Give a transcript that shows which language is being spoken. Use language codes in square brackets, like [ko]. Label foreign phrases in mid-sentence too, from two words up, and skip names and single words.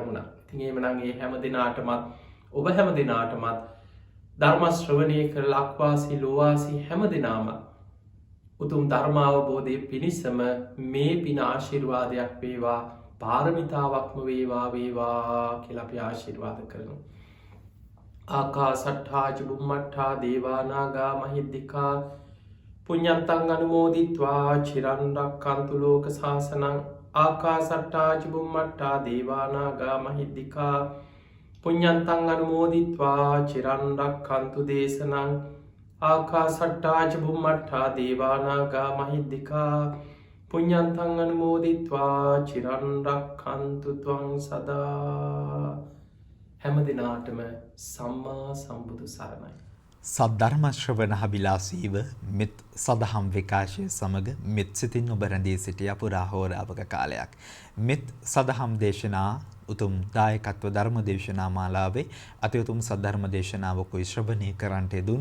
[si] ඉතින් එහෙමනම් මේ හැම දිනාටමත් ඔබ හැම දෙනාටමත් ධර්ම ශ්‍රවණය කර ලක්වාසී ලෝවාසී හැම දෙනාම උතුම් ධර්මාවබෝධය පිණිසම මේ පින ආශිර්වාදයක් වේවා, පාරමිතාවක්ම වේවා කියලා අපි ආශිර්වාද කරනවා. [pi] ආකාසට්ඨා ච බුම්මට්ඨා දේවා නාග මහිද්దికා පුඤ්ඤන්තං අනුමෝදිත්වා චිරන් රක්ඛන්තු ලෝක සාසනං. ආකාසට්ඨා ච බුම්මට්ඨා දේවා නාග මහිද්దికා පුඤ්ඤන්තං අනුමෝදිත්වා චිරන් රක්ඛන්තු දේශනං. ආකාසට්ඨා ච බුම්මට්ඨා දේවා නාග මහිද්దికා පුඤ්ඤන්තං අනුමෝදිත්වා චිරන් රක්ඛන්තු ත්වං සදා. [si] හැම දිනාටම සම්මා සම්බුදු සරණයි. සද්ධර්ම ශ්‍රවණ අභිලාෂීව මෙත් සදහම් විකාශය සමග මෙත් සිතින් ඔබ රැඳී සිටිය පුරා හෝරාවක කාලයක්. මෙත් සදහම් දේශනා උතුම් දායකත්ව ධර්ම දේශනා මාලාවේ අති උතුම් සද්ධර්ම දේශනාවකුයි ශ්‍රවණය කරන්නට යෙදුනි.